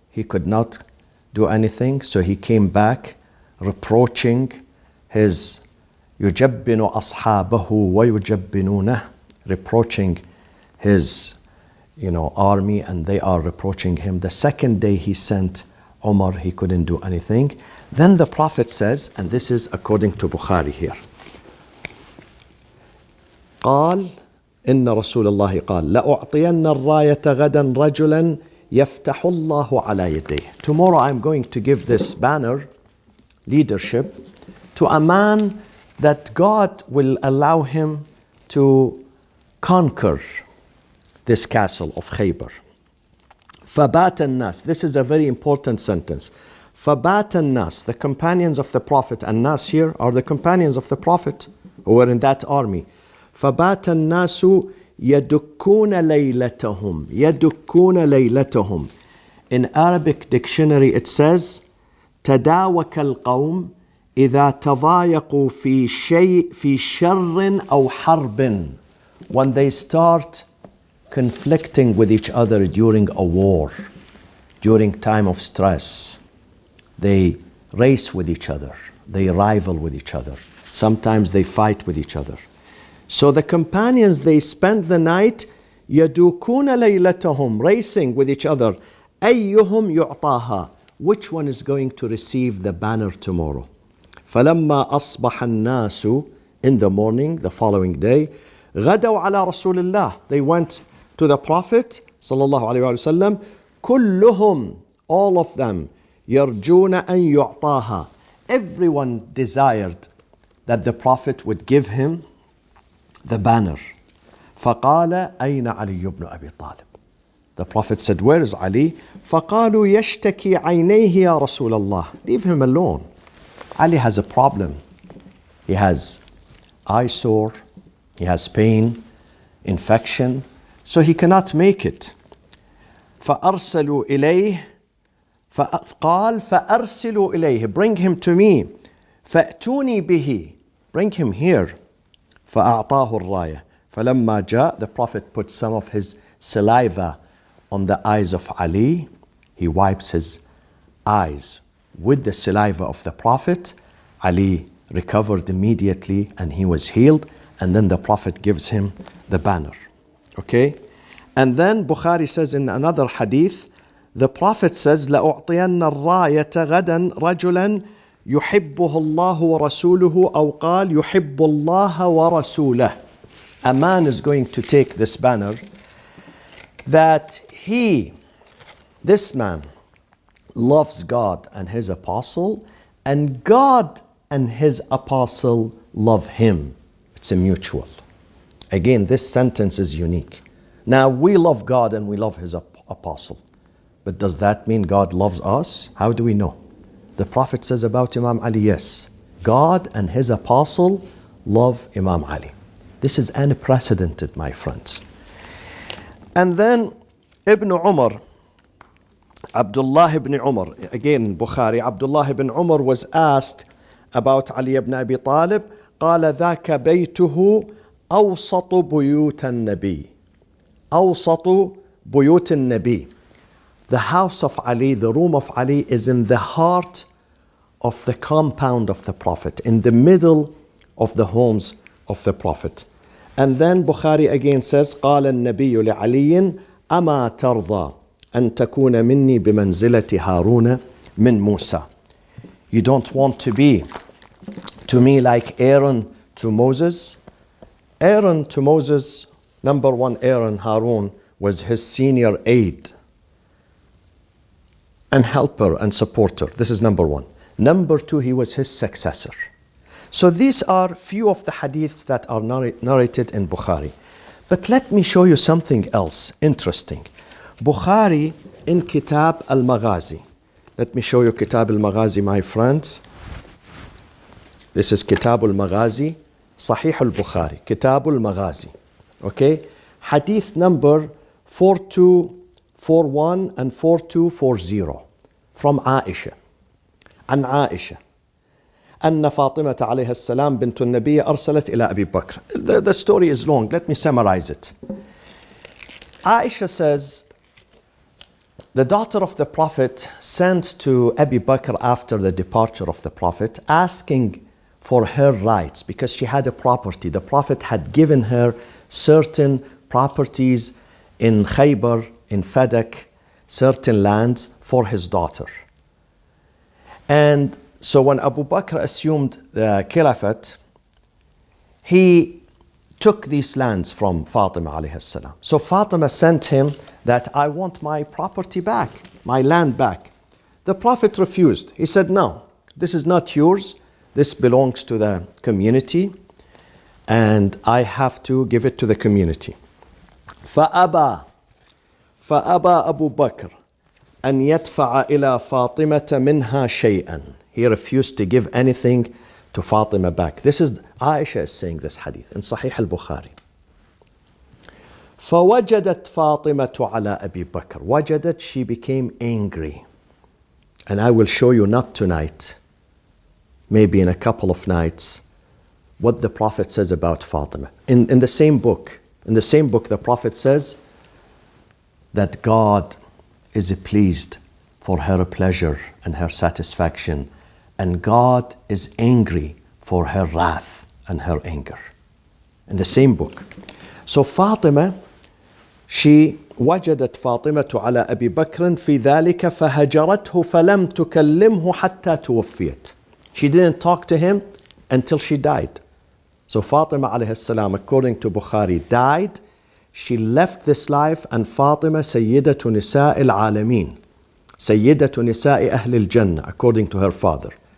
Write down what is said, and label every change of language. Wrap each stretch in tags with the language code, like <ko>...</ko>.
<en>He could not do anything, so he came back reproaching his</en> <ar>يُجَبِّنُ أَصْحَابَهُ وَيُجَبِّنُونَهُ,</ar> <en>reproaching his army, and they are reproaching him. The second day he sent Umar, he couldn't do anything. Then the Prophet says, and this is according to Bukhari here,</en> <ar>قال إن رسول الله قال لأعطين الراية غدا رجلا يفتح الله على يديه.</ar> <en>Tomorrow I'm going to give this banner, leadership, to a man that God will allow him to conquer this castle of Khaybar.</en> <ar>فَبَاتَ النَّاسِ.</ar> <en>This is a very important sentence.</en> <ar>فَبَاتَ النَّاسِ.</ar> <en>The companions of the Prophet, and Nas here are the companions of the Prophet who were in that army.</en> <ar>فَبَاتَ النَّاسُ يَدُكُّونَ لَيْلَتَهُمْ. يَدُكُّونَ لَيْلَتَهُمْ.</ar> <en>In Arabic dictionary it says</en> <ar>تداوك القوم إذا تضايقوا في شر أو حرب.</ar> <en>When they start conflicting with each other during a war, during time of stress, they race with each other, they rival with each other. Sometimes they fight with each other. So the companions, they spent the night</en> <ar>يدوكون ليلتهم,</ar> <en>racing with each other.</en> <ar>أيهم يعطاها,</ar> <en>which one is going to receive the banner tomorrow?</en> <ar>فلما أصبح الناس,</ar> <en>in the morning, the following day,</en> <ar>غدوا على رسول الله,</ar> <en>they went to the Prophet</en> <ar>صلى الله عليه وسلم. كلهم,</ar> <en>all of them,</en> <ar>يرجون أن يعطاها,</ar> <en>everyone desired that the Prophet would give him the banner.</en> <ar>فقال أين علي بن أبي طالب?</ar> <en>The Prophet said, where is Ali?</en> <ar>فقالوا يشتكي عينيه يا رسول الله.</ar> <en>Leave him alone. Ali has a problem. He has eye sore, he has pain, infection, so he cannot make it.</en> <ar>فأرسلوا إليه, قال فأرسلوا إليه,</ar> <en>bring him to me.</en> <ar>فأتوني به,</ar> <en>bring him here.</en> <ar>فأعطاه الراية. فلما جاء,</ar> <en>the Prophet put some of his saliva on the eyes of Ali. He wipes his eyes with the saliva of the Prophet. Ali recovered immediately and he was healed. And then the Prophet gives him the banner. Okay? And then Bukhari says in another hadith, the Prophet says,</en> <ar>لَأُعْطِيَنَّ الرَّايَةَ غَدًا رَجُلًا يُحِبُّهُ اللَّهُ وَرَسُولُهُ أَوْ قَالْ يُحِبُّ اللَّهَ وَرَسُولَهُ.</ar> <en>A man is going to take this banner that this man loves God and his apostle, and God and his apostle love him. It's a mutual. Again, this sentence is unique. Now, we love God and we love his apostle. But does that mean God loves us? How do we know? The Prophet says about Imam Ali, yes, God and his apostle love Imam Ali. This is unprecedented, my friends. And then Ibn Umar, Abdullah ibn Umar, again in Bukhari, Abdullah ibn Umar was asked about Ali ibn Abi Talib.</en> <ar>قال ذاك بيته أوسط بيوت النبي. أوسط بيوت النبي.</ar> <en>The house of Ali, the room of Ali is in the heart of the compound of the Prophet, in the middle of the homes of the Prophet. And then Bukhari again says,</en> <ar>قال النبي لعلي أما ترضى أن تكون مني بمنزلة هارون من موسى.</ar> <en>You don't want to be to me like Aaron to Moses? Aaron to Moses, number one, Aaron, Harun, was his senior aide and helper and supporter. This is number one. Number two, he was his successor. So these are few of the hadiths that are narrated in Bukhari. But let me show you something else interesting. Bukhari in Kitab al-Maghazi. Let me show you Kitab al-Maghazi, my friends. This is Kitab al-Maghazi, Sahih al-Bukhari, Kitab al-Maghazi. Okay? Hadith number 4241 and 4240 from Aisha.</en> <ar>عن عائشة أن فاطمة عليها السلام بنت النبي أرسلت إلى أبي بكر.</ar> <en>The story is long. Let me summarize it. Aisha says, the daughter of the Prophet sent to Abu Bakr after the departure of the Prophet, asking for her rights because she had a property. The Prophet had given her certain properties in Khaybar, in Fadak, certain lands for his daughter. And so when Abu Bakr assumed the Caliphate, he took these lands from Fatima alayhi salam. So Fatima sent him that I want my property back, my land back. The Prophet refused. He said, no, this is not yours. This belongs to the community and I have to give it to the community.</en> <ar>فأبى أبو بكر أن يدفع إلى فاطمة منها شيئا.</ar> <en>He refused to give anything to Fatima back. This is Aisha is saying this hadith in Sahih al-Bukhari.</en> <ar>فوجدت فاطمة على أبي بكر.</ar> <en>وجدت, she became angry. And I will show you, not tonight, maybe in a couple of nights, what the Prophet says about Fatima. In the same book, the Prophet says that God is pleased for her pleasure and her satisfaction, and God is angry for her wrath and her anger. In the same book. So Fatima, she</en> <ar>وجدت فاطمة على أبي بكر في ذلك فهجرته فلم تكلمه حتى توفيت.</ar> <en>She didn't talk to him until she died. So Fatima alayhi salam, according to Bukhari, died. She left this life, and Fatima</en> <ar>سيدة نساء العالمين, سيدة نساء أهل الجنة,</ar> <en>according to her father.</en>